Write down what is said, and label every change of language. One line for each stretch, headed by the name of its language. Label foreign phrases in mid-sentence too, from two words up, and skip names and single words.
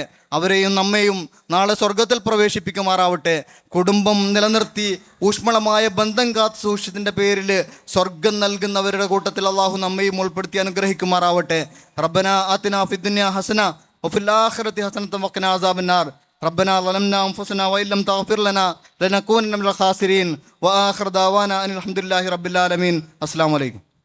Malayalam: അവരെയും നമ്മെയും നാളെ സ്വർഗത്തിൽ പ്രവേശിപ്പിക്കുമാറാവട്ടെ. കുടുംബം നിലനിർത്തി ഊഷ്മളമായ ബന്ധം കാത്ത് സൂക്ഷിച്ചതിൻ്റെ പേരിൽ സ്വർഗം നൽകുന്നവരുടെ കൂട്ടത്തിൽ അള്ളാഹു നമ്മയും ഉൾപ്പെടുത്തി അനുഗ്രഹിക്കുമാറാവട്ടെ.
Arabic: ربنا آتنا في الدنيا حسنة وفي الآخرة حسنة وقنا عذاب النار. ربنا ظلمنا أنفسنا وإن لم تغفر لنا لنكونن من الخاسرين وآخر دعوانا أن الحمد لله رب العالمين. السلام عليكم.